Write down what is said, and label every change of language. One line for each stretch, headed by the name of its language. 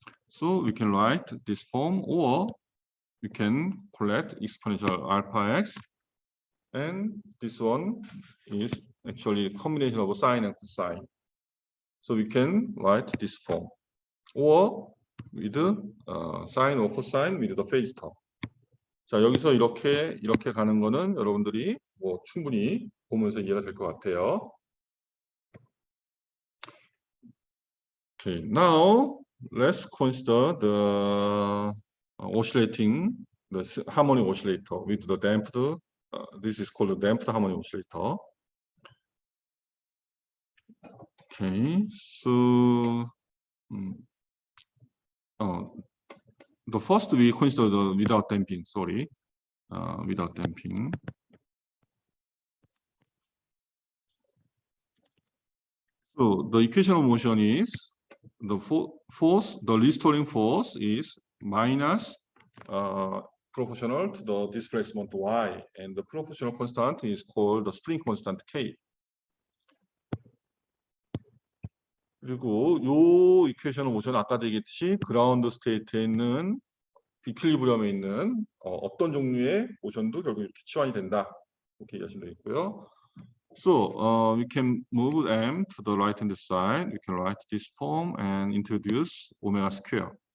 English: So we can write this form, or we can collect exponential alpha x, and this one is actually a combination of sine and cosine. So we can write this form, or with sine or cosine with the phase term.
Korean: 자, 여기서 이렇게 가는 거는 여러분들이 뭐 충분히 보면서 이해가 될 것 같아요.
English: Okay, now let's consider the oscillating, the harmonic oscillator with the damped. This is called the damped harmonic oscillator. Okay, so the first we consider the without damping. Sorry, without damping. So the equation of motion is the force, the restoring force is minus proportional to the displacement y, and the proportional constant is called the spring constant k.
Korean: 그리고 요 이퀘션 오브 모션 아까도 얘기했듯이 그라운드 스테이트에 있는 이퀄리브리엄에 있는 어떤 종류의 모션도 결국 이렇게 치환이 된다. 이렇게 이해하시면 되겠고요.
English: So we can move m to the right hand side. We can write this form and introduce omega square.